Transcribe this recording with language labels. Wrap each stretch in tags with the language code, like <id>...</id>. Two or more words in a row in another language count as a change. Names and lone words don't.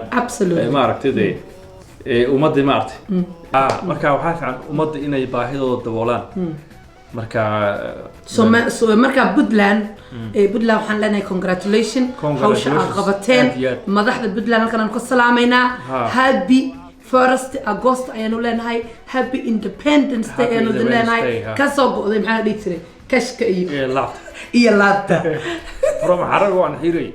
<en>absolutely</en> <so>ma aragtay ummadda ma aragtay marka waxa fiican ummadda inay baahidooda daboolaan marka marka Puntland waxaan leenahay congratulations hawsha aad qabateen madaxda Puntland halkan aan ku salaameynaa</so> <en>happy 1st August</en> <so>ayanu leenahay</so> <en>happy independence day</en> <so>ayanu leenahay ka soo go'day maxaa dhihi jiray kashka iyo laabta from xarago aan xiray</so>